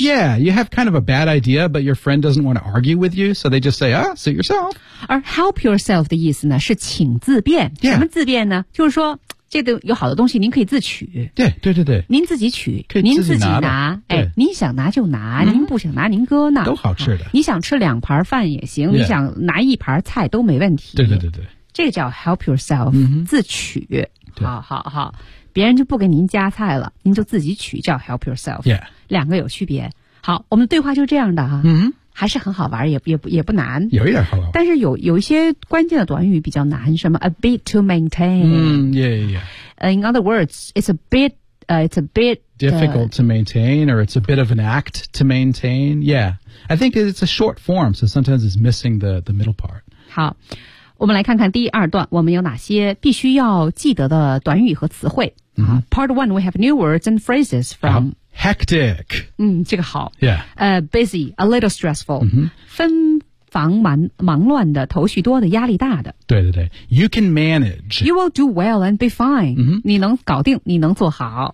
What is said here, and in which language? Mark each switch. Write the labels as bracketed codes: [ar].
[en] Yeah, you have kind of a bad idea, but your friend doesn't want to argue with you, so they just say, ah, suit yourself. [zh] 而 [en] help yourself [zh] 的意思呢是请自便。 [en] Yeah. [zh] 什么自便呢就是说这个有好的东西您可以自取。对对对对。您自己取。可以自己拿。您自己拿。您想拿就拿、您不想拿您搁那。都好吃的。你想吃两盘饭也行、你想拿一盘菜都没问题。对对对对。这个叫 [en] help yourself,、 [zh] 自取。对好好好。别人就不给您加菜了您就自己取叫 [en] help yourself、 yeah. [zh] 两个有区别好我们的对话就这样的哈、还是很好玩也不难有一点好玩但是有一些关键的短语比较难什么 [en] a bit to maintain、in other words it's a bit difficult to maintain or it's a bit of an act to maintain yeah I think it's a short form so sometimes it's missing the middle part [zh] 好我们来看看第二段我们有哪些必须要记得的短语和词汇。 [en] Part one, we have new words and phrases from hectic. [zh] 这个好。 [en] Yeah. Busy, a little stressful.、 [zh] 纷繁忙乱的头绪多的压力大的。对对对。 [en] You can manage. You will do well and be fine.、 [zh] 你能搞定你能做好。